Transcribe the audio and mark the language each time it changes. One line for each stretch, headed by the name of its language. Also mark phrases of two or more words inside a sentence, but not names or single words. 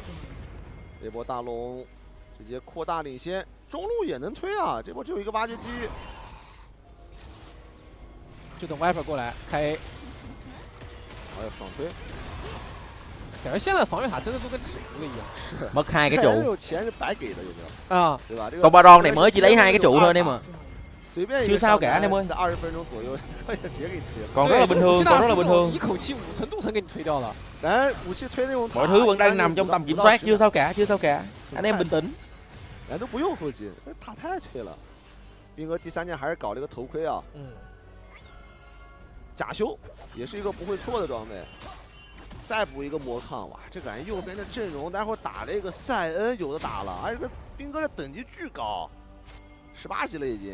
Chinese: 这波大龙直接扩大领先，中路也能推啊，这波只有一个挖掘机，就等 Viper 过来开 A。哎呦，爽推！感觉现在防御塔真的都跟纸糊了一样。
Vietnamese: 是。mất 2 cái trụ.
Chinese: 有钱是白给的，有没有？啊，对吧？
Vietnamese: Con Baron này mới chỉ lấy 2 cái trụ thôi em mà.
Chinese: 随便
Vietnamese: chưa sao cả em ơi.
Chinese: 在20分钟左右，他也直接给你推了。
Vietnamese: còn rất là bình thường, còn rất là bình thường.
Chinese: 一口气5层镀层给你推掉了。哎，武器推那种。
Vietnamese: mọi thứ vẫn đang nằm trong tầm kiểm soát, chưa sao cả, chưa sao cả. Anh em bình tĩnh.
Chinese: 人都不用后期，那塔太推了。兵哥第3件还是搞这个头盔啊。假修也是一个不会错的装备。再补一个魔抗，哇，这感觉右边的阵容，待会儿打了一个塞恩，有的打了，哎，这个兵哥的等级巨高，18级了已经。